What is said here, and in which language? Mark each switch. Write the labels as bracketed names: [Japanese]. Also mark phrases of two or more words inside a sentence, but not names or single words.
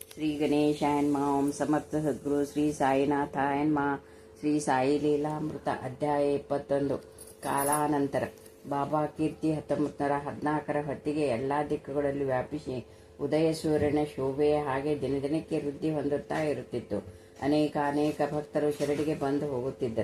[Sanskrit] श्री गणेशाय नमः। ओम समर्थ सद्गुरु ಶ್ರೀ ಸಾಯಿನಾಥಾಯ ನಮಃ। [Kannada] ಶ್ರೀ ಸಾಯಿ ಲೀಲಾಮೃತ ಅಧ್ಯಾಯ 21 ಕಾಲಾನಂತರ. ಬಾಬಾ ಕೀರ್ತಿ 1914 ಹೊತ್ತಿಗೆ ಎಲ್ಲ ದಿಕ್ಕುಗಳಲ್ಲಿ ವ್ಯಾಪಿಸಿ ಉದಯ ಸೂರ್ಯನ ಶೋಭೆಯ ಹಾಗೆ ದಿನದಿನಕ್ಕೆ ವೃದ್ಧಿ ಹೊಂದುತ್ತಾ ಇರುತ್ತಿತ್ತು. ಅನೇಕ ಭಕ್ತರು ಶಿರಡಿಗೆ ಬಂದು ಹೋಗುತ್ತಿದ್ದರು.